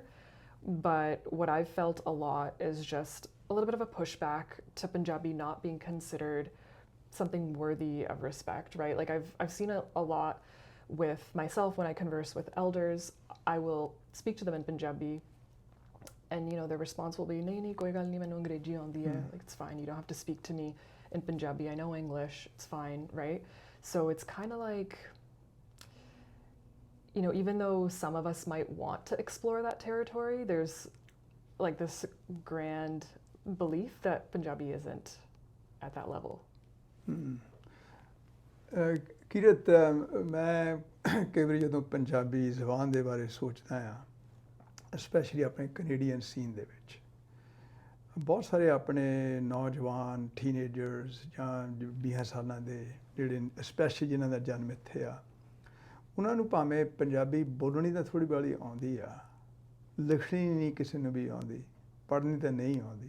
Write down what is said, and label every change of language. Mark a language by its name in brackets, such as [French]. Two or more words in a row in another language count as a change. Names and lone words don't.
[English] But what I've felt a lot is just a little bit of a pushback to Punjabi not being considered something worthy of respect, right? Like I've seen a lot with myself when I converse with elders. I will speak to them in Punjabi, and you know their response will be, [Punjabi] "ਨਹੀਂ ਨਹੀਂ, ਕੋਈ ਗੱਲ ਨਹੀਂ, ਮੈਨੂੰ ਅੰਗਰੇਜ਼ੀ ਆਉਂਦੀ ਹੈ." [English] Like it's fine. You don't have to speak to me in Punjabi. I know English. It's fine, right? So it's kind of like, you know, even though some of us might want to explore that territory, there's like this grand belief that Punjabi isn't at that level. [Punjabi] ਕੀਰਤ, ਮੈਂ ਕਈ ਵਾਰੀ ਜਦੋਂ ਪੰਜਾਬੀ ਜ਼ਬਾਨ ਦੇ ਬਾਰੇ ਸੋਚਦਾ ਹਾਂ, ਸਪੈਸ਼ਲੀ ਆਪਣੇ [English] Canadian scene [Punjabi] ਦੇ ਵਿੱਚ, ਬਹੁਤ ਸਾਰੇ ਆਪਣੇ ਨੌਜਵਾਨ ਟੀਨੇਜਰਸ ਜਾਂ 20 ਸਾਲਾਂ ਦੇ ਜਿਹੜੇ ਸਪੈਸ਼ਲੀ ਜਿਨ੍ਹਾਂ ਦਾ ਜਨਮ ਇੱਥੇ ਆ, ਉਹਨਾਂ ਨੂੰ ਭਾਵੇਂ ਪੰਜਾਬੀ ਬੋਲਣੀ ਤਾਂ ਥੋੜ੍ਹੀ ਬਾਹਲੀ ਆਉਂਦੀ ਆ, ਲਿਖਣੀ ਨਹੀਂ ਕਿਸੇ ਨੂੰ ਵੀ ਆਉਂਦੀ, ਪੜ੍ਹਨੀ ਤਾਂ ਨਹੀਂ ਆਉਂਦੀ।